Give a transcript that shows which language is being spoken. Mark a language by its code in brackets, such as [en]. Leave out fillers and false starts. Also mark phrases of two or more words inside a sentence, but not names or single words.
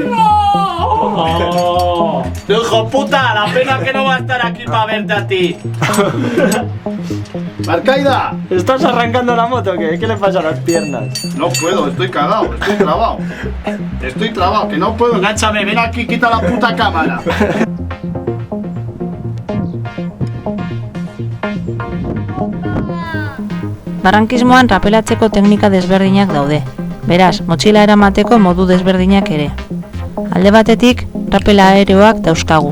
[es] ¡Oh! ¡Hijo puta! La pena que no va a estar aquí para verte a ti. ¡Marcaida! ¿Estás arrancando la moto o qué? ¿Qué le pasa a las piernas? No puedo, estoy cagado, estoy trabado. Estoy trabado, que no puedo. Enganchame, ven aquí, quita la puta cámara. [eu] Barrankismoan rapelatzeko teknika desberdinak daude. Beraz, motxila eramateko modu desberdinak ere. Alde batetik, rapela aereoak dauzkagu.